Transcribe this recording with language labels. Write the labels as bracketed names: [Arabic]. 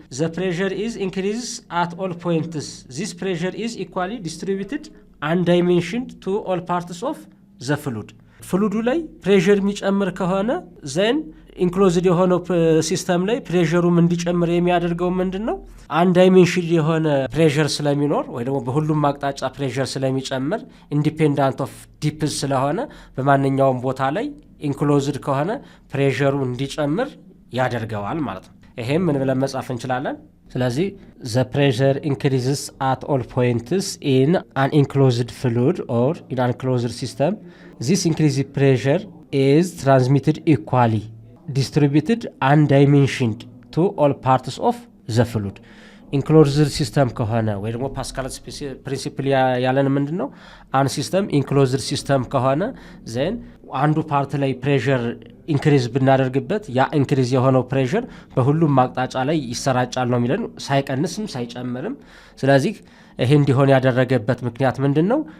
[English] the pressure is increases at all points. this pressure is equally distributed and dimensioned to all parts of the fluid. [Amharic] ፍሉዱ ላይ ፕሬሸር የሚጨምር ከሆነ ዘን ኢንክሎዝድ የሆነው ሲስተም ላይ ፕሬሸሩም እንዲጨምር የሚያደርገው ምንድነው? አንድ ዳይሜንሽን የሆነ ፕሬሸር ስለሚኖር ወይ ደግሞ በሁሉም አቅጣጫ ፕሬሸር ስለሚጨምር ኢንዲፔንዳንት ኦፍ ዲፕዝ ስለሆነ በማንኛውም ቦታ ላይ ኢንክሎዝድ ከሆነ ፕሬሸሩ እንዲጨምር ያደርገዋል ማለት ነው። ይሄም ምን ብለን መጻፍ እንችላለን? ስለዚህ [English] the pressure increases at all points in an enclosed fluid or in an enclosed system. This increased pressure is transmitted equally, distributed and dimensioned to all parts of the fluid. [Amharic] ኢንክሎዝድ ሲስተም ከሆነ ወይ ደግሞ ፓስካል ፕሪንሲፕል ያለን ምንድነው? አን ሲስተም ኢንክሎዝድ ሲስተም ከሆነ ዘን አንዱ ፓርት ላይ ፕሬሸር ኢንክሪዝ ብናደርግበት ያ ኢንክሪዝ የሆነው ፕሬሸር በሁሉም አቅጣጫ ላይ ይሰራጫል ነው የሚለን፣ ሳይቀንስም ሳይጨምርም። ስለዚህ ይሄ እንዲሆን ያደረገበት ምክንያት ምንድነው?